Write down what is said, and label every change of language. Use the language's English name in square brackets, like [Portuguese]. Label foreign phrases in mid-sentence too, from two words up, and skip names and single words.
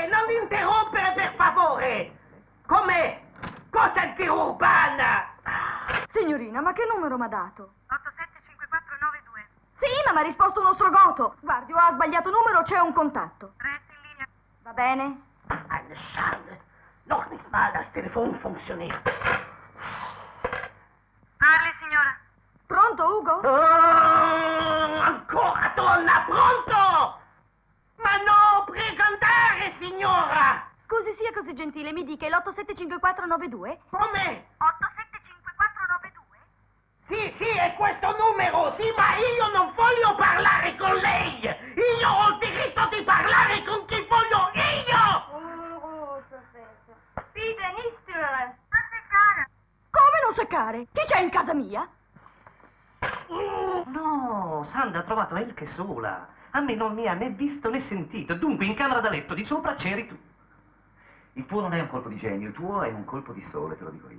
[Italian] Non interrompere, per favore! Come? Cosa è urbana? Signorina, ma che numero mi ha dato? 875492. Sì, ma mi ha risposto uno strogoto. Guardi, o ha sbagliato numero o c'è un contatto. Resti in linea. Va bene? [German] Eine Schande. Noch nicht mal das Telefon funktioniert. [Italian] Parli, signora. Pronto, Ugo? Ancora, donna, pronto? Ma no, prego andare, signora! Scusi, sia così gentile, mi dica, è l'875492? Come? 875492? Sì, sì, è questo numero, sì, ma io non voglio parlare con lei! Io ho il diritto di parlare con chi voglio io! Oh, professor. [German] Bitte, nicht stören. [Italian] Non seccare. Come non seccare? Chi c'è in casa mia? No, Sandra ha trovato Elke sola. A me non mi ha né visto né sentito. Dunque, in camera da letto di sopra c'eri tu. Il tuo non è un colpo di genio, il tuo è un colpo di sole, te lo dico io.